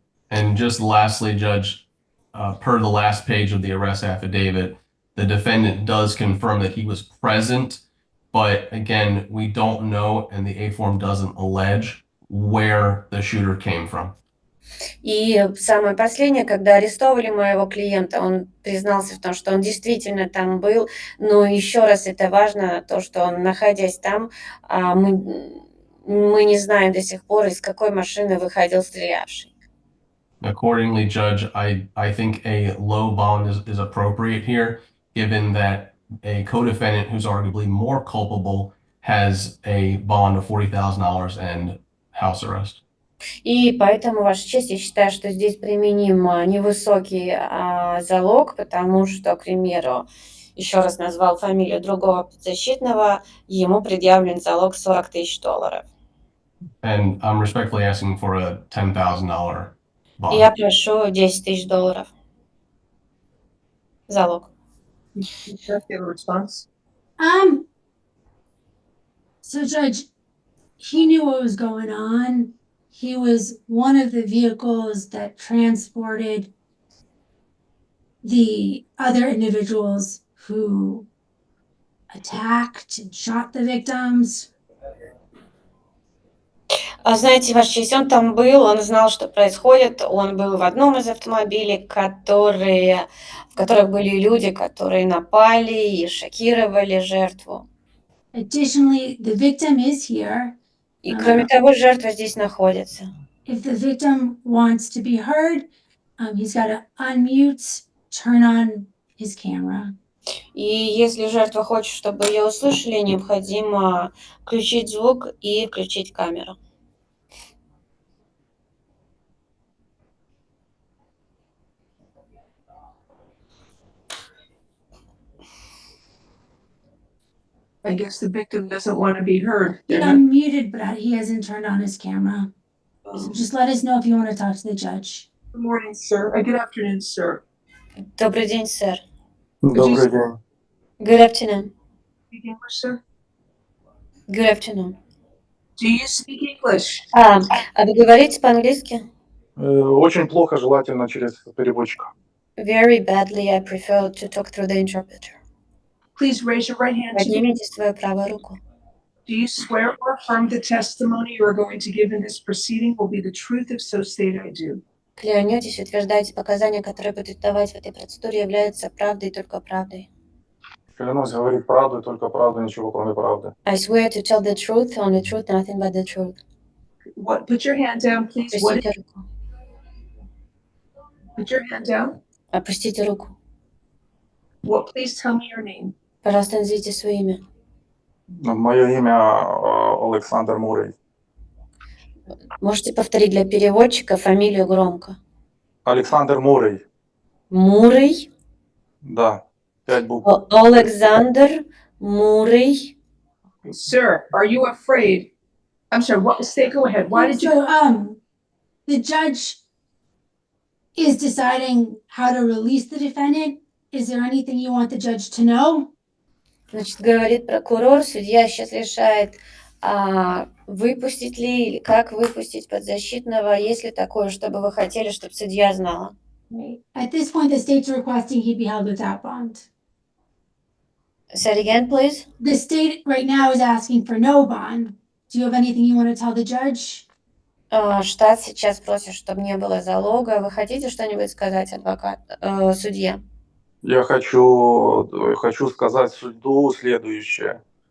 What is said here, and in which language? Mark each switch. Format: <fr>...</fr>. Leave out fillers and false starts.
<en>And just lastly, Judge, per the last page of the arrest affidavit, the defendant does confirm that he was present, but again, we don't know, and the A form doesn't allege where the shooter came from.</en> <ru>И самое последнее, когда арестовали моего клиента, он признался в том, что он действительно там был, но еще раз это важно, то, что он, находясь там, мы не знаем до сих пор, из какой машины выходил стрелявший.</ru> <en>Accordingly, Judge, I think a low bond is appropriate here, given that a co-defendant who's arguably more culpable has a bond of $40,000 and house arrest.</en> <ru>И поэтому, Ваша честь, я считаю, что здесь применим невысокий залог, потому что, к примеру, еще раз назвал фамилию другого подзащитного, ему предъявлен залог $40 тысяч.</ru> <en>And I'm respectfully asking for a $10,000</en> <ru>И я</ru> <en>bond.</en> <ru>прошу $10 тысяч. Залог.</ru> <en>Sheriff, you have a response? So Judge, he knew what was going on. He was one of the vehicles that transported the other individuals who attacked and shot the victims.</en> <ru>Знаете, Ваша честь, он там был, он знал, что происходит, он был в одном из автомобилей, в которых были люди, которые напали и шокировали жертву.</ru> <en>Additionally, the victim is here.</en> <ru>И кроме того, жертва здесь находится.</ru> <en>If the victim wants to be heard, he's got to unmute, turn on his camera.</en> <ru>И если жертва хочет, чтобы ее услышали, необходимо включить звук и включить камеру.</ru> <en>I guess the victim doesn't want to be heard. He unmuted, but he hasn't turned on his camera. So just let us know if you want to talk to the judge. Good morning, sir. Good afternoon, sir.</en> <ru>Добрый день, сэр. Добрый день.</ru> <en>Good afternoon. Speak English, sir? Good afternoon. Do you speak English?</en> <ru>А вы говорите по-английски? Очень плохо, желательно через переводчика.</ru> <en>Very badly, I prefer to talk through the interpreter. Please raise your right hand to me.</en> <ru>Поднимите свою правую руку.</ru> <en>Do you swear or affirm the testimony you are going to give in this proceeding will be the truth? If so, state I do.</en> <ru>Клянетесь, утверждаете, показания, которые будете давать в этой процедуре, являются правдой и только правдой. Клянусь говорить правду и только правду, ничего кроме правды.</ru> <en>I swear to tell the truth, only truth, nothing but the truth. What? Put your hand down, please. What?</en> <ru>Опустите руку.</ru> <en>Put your hand down.</en> <ru>Опустите руку.</ru> <en>What? Please tell me your name.</en> <ru>Пожалуйста, назовите свое имя. Мое имя Александр Мурей. Можете повторить для переводчика фамилию громко. Александр Мурей. Мурей. Да, 5 букв. Александр Мурей.</ru> <en>Sir, are you afraid? I'm sorry. What? Go ahead. Why did you? So, the judge is deciding how to release the defendant. Is there anything you want the judge to know?</en> <ru>Значит, говорит прокурор, судья сейчас решает, выпустить ли или как выпустить подзащитного, есть ли такое, чтобы вы хотели, чтобы судья знала.</ru> <en>At this point, the state's requesting he be held without bond. Say it again, please. The state right now is asking for no bond. Do you have anything you want to tell the judge?</en> <ru>Штат сейчас просит, чтобы не было залога. Вы хотите что-нибудь сказать, судье? Я хочу сказать суду следующее.</ru>